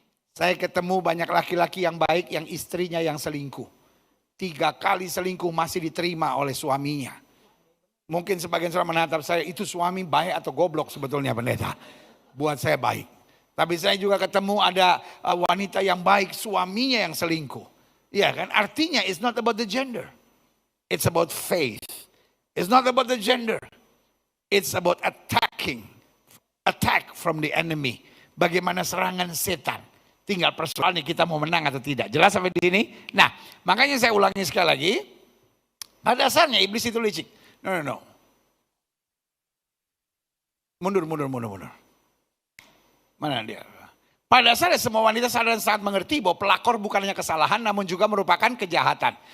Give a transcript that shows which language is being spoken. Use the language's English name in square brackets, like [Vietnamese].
[Indonesian] Saya ketemu banyak laki-laki yang baik, yang istrinya yang selingkuh. 3 kali selingkuh masih diterima oleh suaminya. Mungkin sebagian saudara menatap saya, itu suami baik atau goblok sebetulnya pendeta. Buat saya baik. Tapi saya juga ketemu ada wanita yang baik, suaminya yang selingkuh. Iya kan, artinya [English] it's not about the gender. It's about faith. It's not about the gender. It's about attack from the enemy. [Indonesian] Bagaimana serangan setan. Tinggal persoalannya kita mau menang atau tidak. Jelas sampai di sini? Nah, makanya saya ulangi sekali lagi. Pada dasarnya iblis itu licik. [English] No. [Indonesian] Mundur. Mana dia? Pada dasarnya semua wanita sadar dan sangat mengerti bahwa pelakor bukan hanya kesalahan namun juga merupakan kejahatan.